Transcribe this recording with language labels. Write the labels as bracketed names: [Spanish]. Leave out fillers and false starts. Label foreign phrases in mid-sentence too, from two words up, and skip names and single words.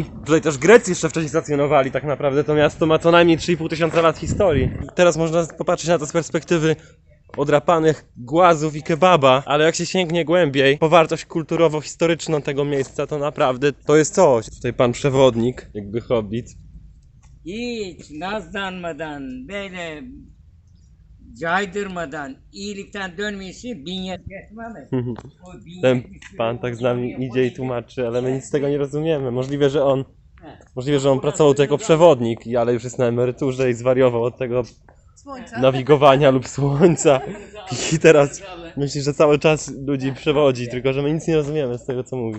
[Polish] Tutaj też Grecy jeszcze wcześniej stacjonowali, tak naprawdę to miasto ma co najmniej 3,5 tysiąca lat historii. Teraz można popatrzeć na to z perspektywy odrapanych głazów i kebaba, ale jak się sięgnie głębiej po wartość kulturowo-historyczną tego miejsca, to naprawdę to jest coś. Tutaj pan przewodnik, jakby hobbit. [Turkish] Hiç nazlanmadan, böyle caydırmadan, iyilikten dönmesi binyet yetmez. [Polish] Ten pan tak z nami idzie i tłumaczy, ale my nic z tego nie rozumiemy. Możliwe, że on pracował tu jako przewodnik, ale już jest na emeryturze i zwariował od tego nawigowania lub słońca. I teraz myśli, że cały czas ludzi przewodzi, tylko że my nic nie rozumiemy z tego, co mówi.